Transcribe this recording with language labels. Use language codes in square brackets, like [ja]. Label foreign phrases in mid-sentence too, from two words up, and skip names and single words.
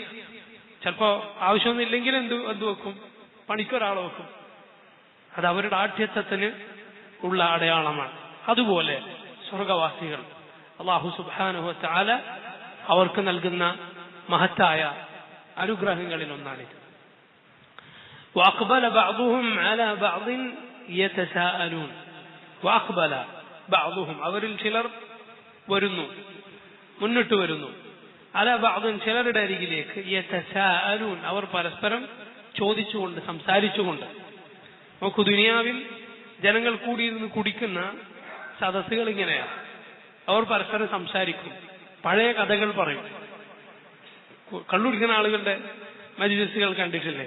[ml] ചിലപ്പോ ആവശ്യമൊന്നുമില്ലെങ്കിൽ എന്ത് വെക്കും? പണിക്കൊരാളെ വെക്കും. അത് അവരുടെ ആഠ്യത്വത്തിന് ഉള്ള അടയാളമാണ്. അതുപോലെ സ്വർഗവാസികൾ [ar] الله سبحانه وتعالى [ml] അവർക്ക് നൽകുന്ന മഹത്തായ അനുഗ്രഹങ്ങളിൽ ഒന്നാണിത്. [ar] وأقبل بعضهم على بعض يتساءلون. وأقبل بعضهم, [ml] അവരിൽ ചിലർ വരുന്നു, മുന്നിട്ട് വരുന്നു. [ar] على بعض, [ml] ചിലരുടെ അരികിലേക്ക്. يتساءلون, അവർ പരസ്പരം ചോദിച്ചുകൊണ്ട്, സംസാരിച്ചുകൊണ്ട്. നോക്കൂ, ദുനിയാവിൽ ജനങ്ങൾ കൂടിയിരുന്ന് കുടിക്കുന്ന സദസ്സുകൾ ഇങ്ങനെയാണ്. അവർ പരസ്പരം സംസാരിക്കും, പഴയ കഥകൾ പറയും. കള്ളുടിക്കുന്ന ആളുകളുടെ മജ്‌ലിസുകൾ കണ്ടിട്ടില്ലേ?